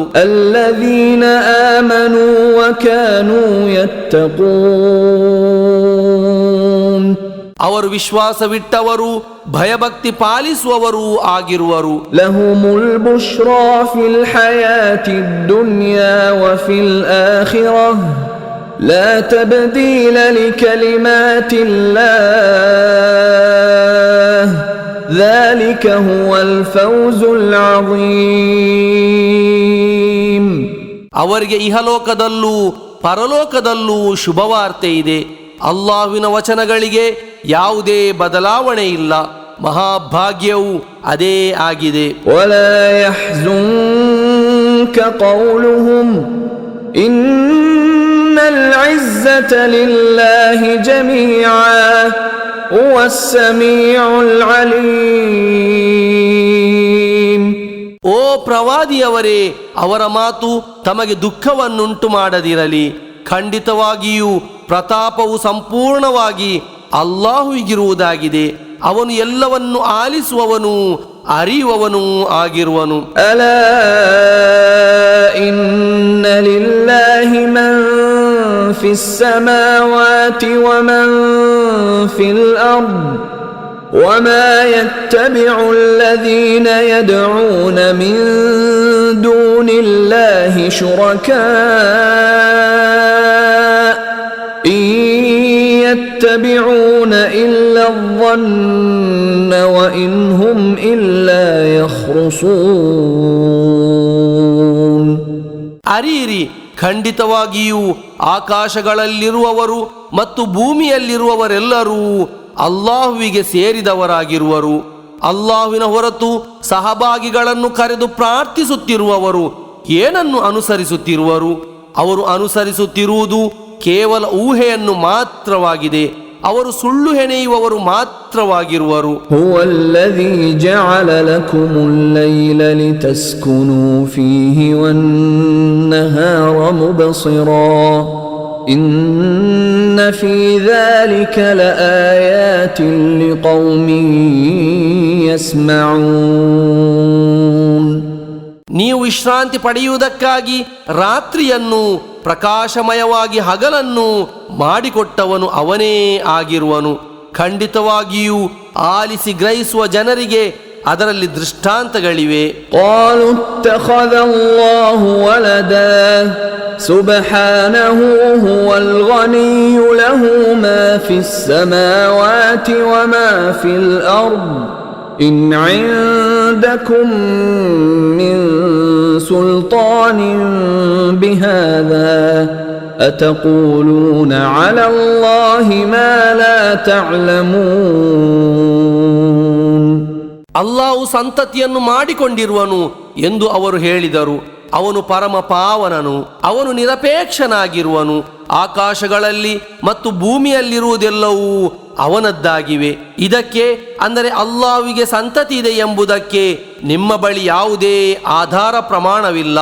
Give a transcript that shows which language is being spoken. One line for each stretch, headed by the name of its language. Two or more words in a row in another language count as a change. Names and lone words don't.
Arabic: الذين آمنوا وكانوا يتقون.
Kannada: ಅವರು ವಿಶ್ವಾಸವಿಟ್ಟವರು, ಭಯಭಕ್ತಿ ಪಾಲಿಸುವವರೂ ಆಗಿರುವರು.
Arabic: لهم البشرى في الحياة الدنيا وفي الآخرة لا تبديل لكلمات الله ذلك هو الفوز العظيم.
Kannada: ಅವರಿಗೆ ಇಹಲೋಕದಲ್ಲೂ ಪರಲೋಕದಲ್ಲೂ ಶುಭವಾರ್ತೆ ಇದೆ. ಅಲ್ಲಾಹುವಿನ ವಚನಗಳಿಗೆ ಯಾವುದೇ ಬದಲಾವಣೆ ಇಲ್ಲ. ಮಹಾಭಾಗ್ಯವು ಅದೇ ಆಗಿದೆ.
Arabic: ولا يحزنك قولهم إن العزة لله جميعا هو السميع العليم.
Kannada: ಓ ಪ್ರವಾದಿಯವರೇ, ಅವರ ಮಾತು ತಮಗೆ ದುಃಖವನ್ನುಂಟು ಮಾಡದಿರಲಿ. ಖಂಡಿತವಾಗಿಯೂ ಪ್ರತಾಪವು ಸಂಪೂರ್ಣವಾಗಿ ಅಲ್ಲಾಹುವಿಗಿರುವುದಾಗಿದೆ. ಅವನು ಎಲ್ಲವನ್ನು ಆಲಿಸುವವನು, ಅರಿಯುವವನೂ ಆಗಿರುವನು.
Arabic: ألا إن لله من في السماوات ومن في الأرض وما يتبع الذين يدعون من دون الله شركاء إن يتبعون إلا الظن وإن هم إلا يخرصون.
Kannada: ಅರಿಯಿರಿ, ಖಂಡಿತವಾಗಿಯೂ ಆಕಾಶಗಳಲ್ಲಿರುವವರು ಮತ್ತು ಭೂಮಿಯಲ್ಲಿರುವವರೆಲ್ಲರೂ ಅಲ್ಲಾಹುವಿಗೆ ಸೇರಿದವರಾಗಿರುವರು. ಅಲ್ಲಾಹುವಿನ ಹೊರತು ಸಹಭಾಗಿಗಳನ್ನು ಕರೆದು ಪ್ರಾರ್ಥಿಸುತ್ತಿರುವವರು ಏನನ್ನು ಅನುಸರಿಸುತ್ತಿರುವರು? ಅವರು ಅನುಸರಿಸುತ್ತಿರುವುದು ಕೇವಲ ಊಹೆಯನ್ನು ಮಾತ್ರವಾಗಿದೆ. ಅವರು ಸುಳ್ಳು ಹೆಣೆಯುವವರು ಮಾತ್ರವಾಗಿರುವರು.
Arabic: هو الذي جعل لكم الليل لتسكنوا فيه والنهار مبصرا إن في ذلك لآيات لقوم يسمعون.
Kannada: ನೀವು ವಿಶ್ರಾಂತಿ ಪಡೆಯುವುದಕ್ಕಾಗಿ ರಾತ್ರಿಯನ್ನು ಪ್ರಕಾಶಮಯವಾಗಿ ಹಗಲನ್ನು ಮಾಡಿಕೊಟ್ಟವನು ಅವನೇ ಆಗಿರುವನು. ಖಂಡಿತವಾಗಿಯೂ ಆಲಿಸಿ ಗ್ರಹಿಸುವ ಜನರಿಗೆ ಅದರಲ್ಲಿ ದೃಷ್ಟಾಂತಗಳಿವೆ.
Arabic: قالوا اتخذ الله ولدا سبحانه هو الغني له ما في السماوات وما في الأرض إن عندكم من سلطان بهذا أتقولون على الله ما لا تعلمون.
Kannada: ಅಲ್ಲಾಹು ಸಂತತಿಯನ್ನು ಮಾಡಿಕೊಂಡಿರುವನು ಎಂದು ಅವರು ಹೇಳಿದರು. ಅವನು ಪರಮ ಪಾವನನು, ಅವನು ನಿರಪೇಕ್ಷನಾಗಿರುವನು. ಆಕಾಶಗಳಲ್ಲಿ ಮತ್ತು ಭೂಮಿಯಲ್ಲಿರುವುದೆಲ್ಲವೂ ಅವನದ್ದಾಗಿವೆ. ಇದಕ್ಕೆ ಅಂದರೆ ಅಲ್ಲಾಹುವಿಗೆ ಸಂತತಿ ಇದೆ ಎಂಬುದಕ್ಕೆ ನಿಮ್ಮ ಬಳಿ ಯಾವುದೇ ಆಧಾರ ಪ್ರಮಾಣವಿಲ್ಲ.